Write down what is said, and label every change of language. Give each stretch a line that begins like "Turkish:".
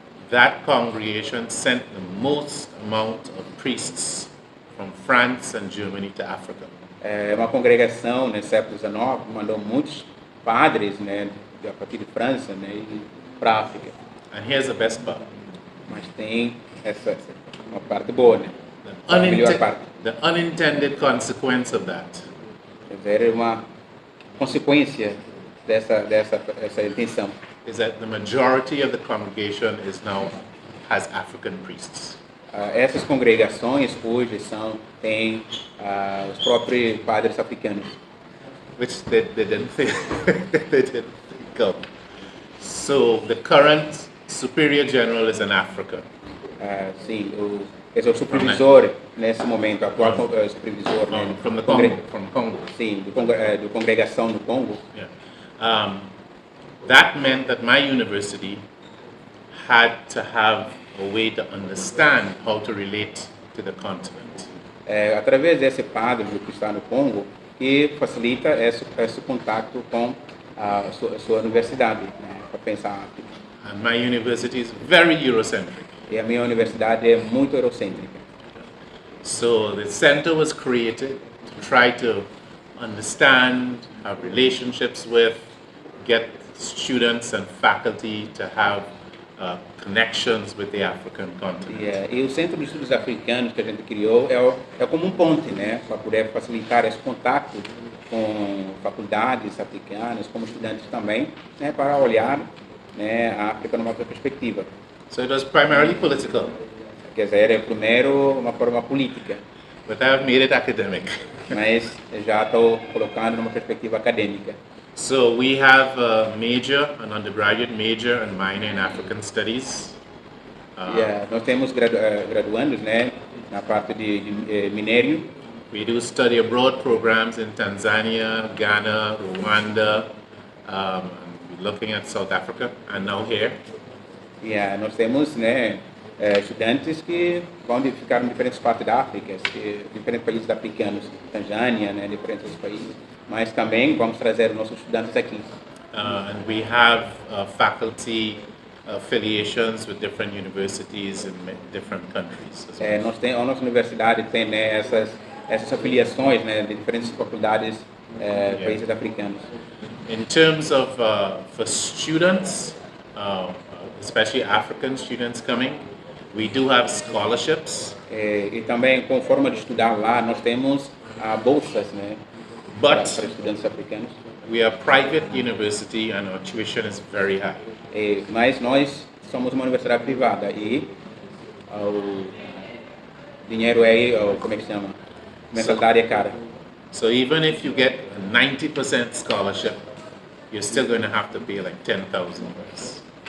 English: that congregation sent the most amount of priests from France and Germany to Africa.
Portuguese: uma congregação no século XIX mandou muitos padres, né, a partir de França, né, e para a África.
English: And here's the best part.
Portuguese: Mas tem essa uma parte boa, né?
English: The,
Portuguese: A melhor parte.
English: the unintended consequence of that
Portuguese: Quer dizer, uma consequência dessa intenção.
English: is that the majority of the congregation has African priests.
Portuguese: Essas congregações hoje têm os próprios padres africanos.
English: Which they didn't think, they didn't think of. So the current superior general is an African.
Portuguese: Sim, esse é o supervisor nesse momento, atual supervisor, né,
English: From the Congo.
Portuguese: Sim, do congregação do Congo.
English: Yeah. That meant that my university had to have a way to understand how to relate to the continent.
Portuguese: Através desse padre que está no Congo, que facilita esse contato com a sua universidade, né, para pensar a África.
English: And my university is very Eurocentric.
Portuguese: E a minha universidade é muito eurocêntrica.
English: So the center was created to try to understand, have relationships with, get students and faculty to have connections with the African continent.
Portuguese: E o Centro de Estudos Africanos que a gente criou é como um ponte, né, para poder facilitar esse contato com faculdades africanas, como estudantes também, né, para olhar, né, a África numa outra perspectiva.
English: So it was primarily political,
Portuguese: Quer dizer, é primeiro uma forma política,
English: but I have made it academic.
Portuguese: mas já estou colocando numa perspectiva acadêmica.
English: So we have a major, an undergraduate major and minor in African Studies.
Portuguese: Nós temos graduandos, né, na parte de minério.
English: We do study abroad programs in Tanzania, Ghana, Rwanda, and we're looking at South Africa, and now here.
Portuguese: Nós temos, né, estudantes que vão ficar em diferentes partes da África, diferentes países africanos, Tanzânia, né, diferentes países, mas também vamos trazer os nossos estudantes aqui.
English: And we have faculty affiliations with different universities in different countries. As well.
Portuguese: A nossa universidade tem, né, essas afiliações, né, de diferentes faculdades, países africanos.
English: In terms of for students, especially African students coming, we do have scholarships.
Portuguese: E também, com forma de estudar lá, nós temos bolsas, né, para estudantes africanos.
English: We are a private university and our tuition is very high.
Portuguese: Mas nós somos uma universidade privada e o dinheiro como é que se chama? Mensalidade é cara.
English: So even if you get a 90% scholarship, you're still going to have to pay like $10,000.